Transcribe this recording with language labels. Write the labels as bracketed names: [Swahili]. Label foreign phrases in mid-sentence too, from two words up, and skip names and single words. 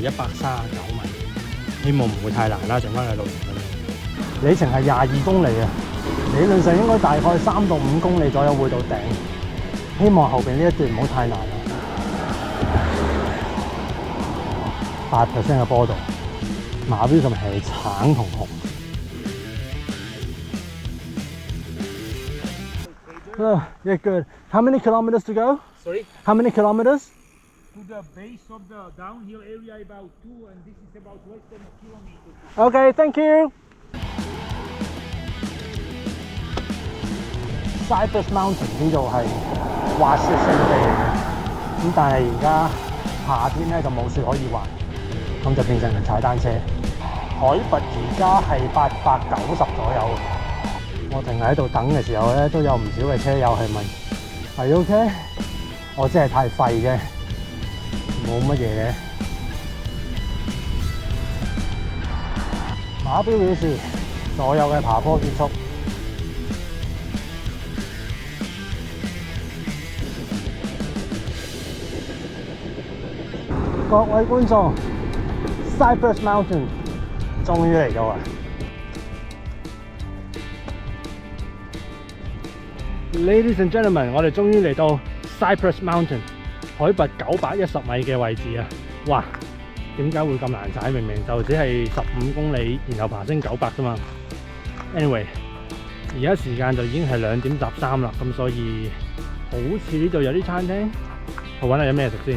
[Cantonese] 米，希望唔會太難啦，剩翻嘅路程。里程係22公里啊，理論上應該大概3到5公里左右會到頂，希望後邊呢一段唔好太難啦。8% 嘅坡度，馬標上面係橙同紅。 [English] Oh, yeah, good. How many kilometers to go? Sorry? How many kilometers? To the base of the downhill area about 2 and this is about less than a kilometer. Okay, thank you. [Cantonese] Cypress Mountain 呢度係滑雪勝地嚟嘅，咁但係而家夏天咧就冇雪可以滑，咁就變成踩單車。海拔而家係890左右。我停喺度等嘅時候咧，都有唔少嘅車友係問：係 [English] you OK？ [Cantonese] 我真係太廢啫，冇乜嘢嘅。馬標表示，所有嘅爬坡結束。各位觀眾 ，Cypress Mountain 終於嚟到啦！ [English] Ladies and gentlemen， [Cantonese] 我哋終於嚟到 Cypress Mountain，海拔910米嘅位置啊！哇，點解會咁難踩？明明就只係15公里，然後爬升900啫嘛。Anyway， 而家時間就已經係2點13啦，咁所以好似呢度有啲餐廳，去揾下有咩食先。